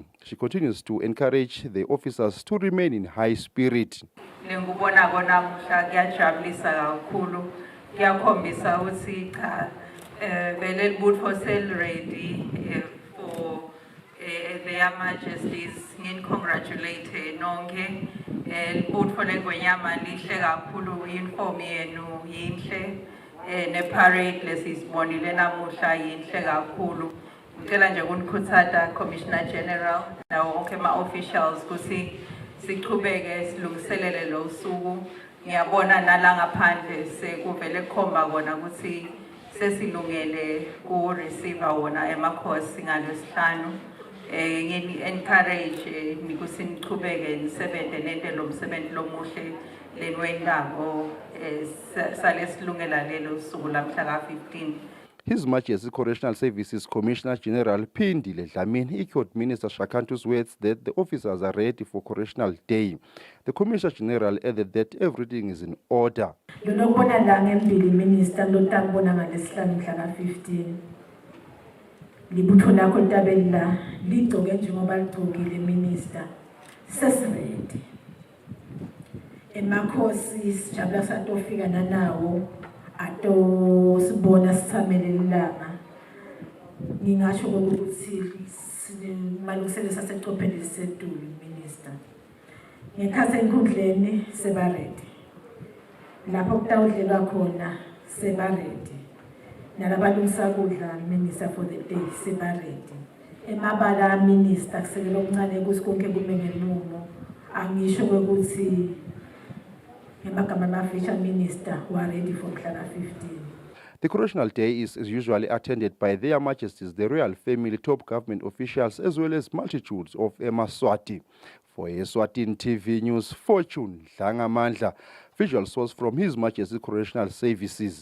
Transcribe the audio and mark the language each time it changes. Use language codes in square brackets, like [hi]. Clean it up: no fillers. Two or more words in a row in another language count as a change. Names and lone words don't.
[en] She continues to encourage the officers to remain in high spirit. For their majesties, congratulate nonke. [ss] Ne-parade lesizibonile namuhla yinhle kakhulu. Ngicela nje unikhuthata Commissioner General nawo wonke ama-officials ukuthi siqhubeke silungiselele lo usuku. Ngiyabona nala ngaphandle sekuvele kukhomba kona ukuthi sesilungele ku-receive wona emakhosi ngalesihlanu. Ngini-encourage ukuthi niqhubeke nisebenze nente lo msebenzi lomuhle lenwendako salesilungela lelo suku lamhla ka-15. [en] His Majesty Correctional Services Commissioner General Phindile Dlamini echoed Minister Shakantu's words that the officers are ready for Correctional Day. The Commissioner General added that everything is in order. [ss] Lolobona la ngembili minister lotambona ngalesihlanu mhla ka-15. Libutho lakho litabeli la ligcoke njengoba ligcokile minister. Sesiredi. Emakhosi sijabula satofika nanawo ato sibona sithamele lilanga. Ngingasho ukuthi malungiselelo sasecopheni lisedulu minister. Ngekhathi enkundleni sebaredi. Lapho kutawudlelwa khona sebaredi. Nalabalungisa kudla minister [en] for the day [ss] sebaredi. Emabala minister kusekela okuncane ukuthi konke kume ngemumo. Angisho ukuthi [en] Minister who are ready for 15. The Correctional Day is usually attended by Their Majesties, the royal family, top government officials, as well as multitudes of Eswatini. For Eswatini TV News, Fortune Dlangamandla, visual source from His Majesty Correctional Services.